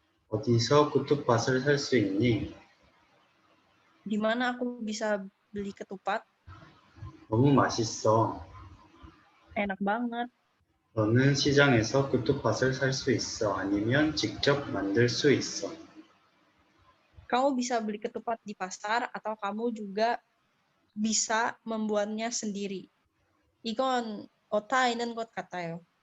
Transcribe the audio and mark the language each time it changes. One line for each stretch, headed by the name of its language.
Korean: 어디서 ketupat 살 수 있니?
Indonesian: Di mana aku bisa beli ketupat?
Korean: 너무 맛있어.
Indonesian: Enak banget.
Korean: 너는 시장에서 ketupat 살 수 있어. 아니면 직접 만들 수 있어.
Indonesian: Kamu bisa beli ketupat di pasar atau kamu juga bisa membuatnya sendiri.
Korean: 이건 오타 있는 것 같아요.